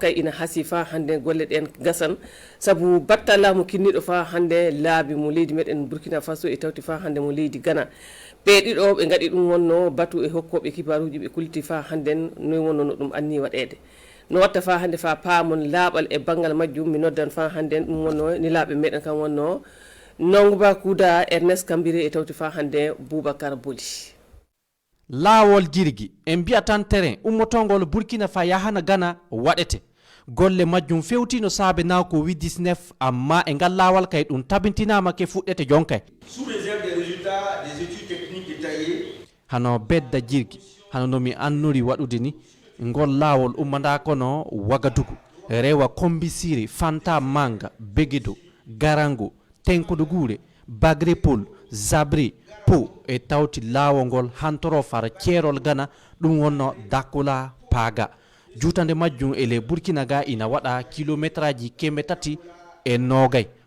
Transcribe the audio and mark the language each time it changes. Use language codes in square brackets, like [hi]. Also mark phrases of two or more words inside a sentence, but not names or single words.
[ff] kay ina hasi fa hande golle ɗen gasan saabu batta laamu kinniɗo fa hande laabi mo leydi meɗen Burkina Faso e tawti fa hande mo leydi Ghana ɓe ɗiɗo ɓe gaɗi ɗum wonno batu e hokkoɓe kibaruji ɓe kulti fa hande no wonno no ɗum anni waɗede no watta fa hande fa paamon laaɓal e banggal majjum mi noddan fa hande ɗum wonno ni laaɓe meɗen kam wonno Nongba Kuda Ernest Kambire e tawti fa hande Boubacar Boli laawol jirgi en mbiya tan terrain ummotongol Burkina fa yahana Ghana waɗete golle majjum fewtino saabe na ko wi-19 amma e ngal laawol kay ɗum tabintinama ke fuɗɗete jonkay [fr] sous réserve des résultats des études techniques détaillées [ff] hano bedda jirgi hano nomi annuri waɗude ni ngol laawol ummanda kono Wagadugu rewa Kombisiri Fanta Manga Begedo Garango Tenkodo Gure Bagrepol Zabri Po e tawti laawol ngol hantoro fara ceerol Ghana ɗum wonno Dakula Paga jutande majjum e le Burkina ga ina waɗa kilométraji keme tati e nogay